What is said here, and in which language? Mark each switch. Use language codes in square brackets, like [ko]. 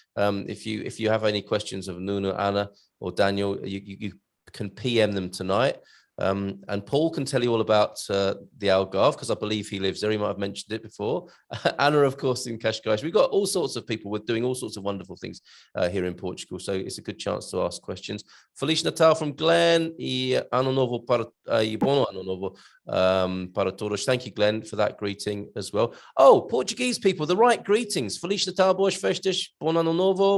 [en] If you have any questions of Nuno, Anna, or Daniel, you can PM them tonight. And Paul can tell you all about the Algarve, because I believe he lives there. He might have mentioned it before. Anna, of course, in Cascais. We've got all sorts of people doing all sorts of wonderful things here in Portugal, so it's a good chance to ask questions. [pt] Feliz Natal from Glenn. E ano novo para bom ano novo para todos. [en] Thank you, Glenn, for that greeting as well. Oh, Portuguese people, the right greetings. [pt] Feliz Natal, boas festas, bom ano novo.